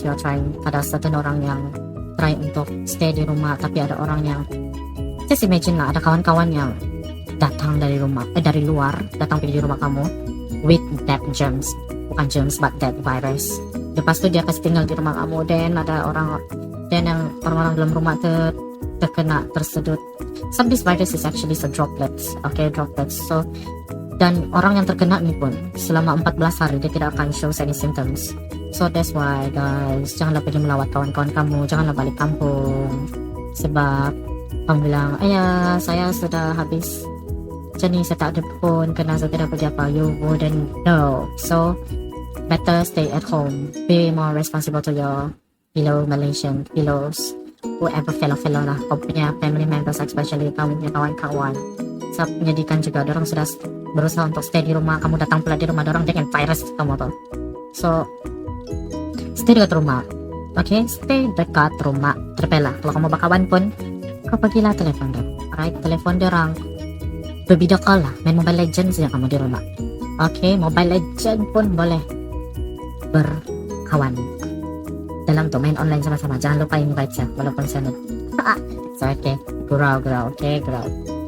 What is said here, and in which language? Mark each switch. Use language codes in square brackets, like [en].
[en] You are trying, [ms] ada certain orang yang try untuk stay di rumah, tapi ada orang yang, just imagine lah, ada kawan-kawan yang datang dari dari luar, datang pergi di rumah kamu [en] with that germs, [ms] bukan germs [en] but that virus. [ms] Lepas tu dia kasih tinggal di rumah kamu, dan ada yang orang-orang dalam rumah terkena, tersedut. [en] Some of these viruses is actually droplets, okay, droplets. [ms] So, dan orang yang terkena ni pun selama 14 hari dia tidak akan [en] show any symptoms. So that's why guys, [ms] janganlah pergi melawat kawan-kawan kamu, janganlah balik kampung. Sebab kamu bilang, ayah saya sudah habis macam ni, saya tak ada pun kena, saya tidak pergi apa. [en] You wouldn't know. So better stay at home, be more responsible to your fellow Malaysian, whoever fellow lah, [ms] kau punya [en] family members, especially [ms] kamu punya kawan-kawan. Sebab menyedihkan juga, orang sudah berusaha untuk stay di rumah, kamu datang pula di rumah orang dengan virus kamu tuh. So stay dekat rumah, okay, stay dekat rumah. Terpelah kalau kamu bakawan pun, kau pergilah telepon dia, alright, telepon dia orang, bervideo call lah, main Mobile Legends saja kamu di rumah, okay, Mobile Legends pun boleh berkawan dalam tuh, main online sama-sama, jangan lupa invite saya walaupun saya so okay, grow, okay, grow.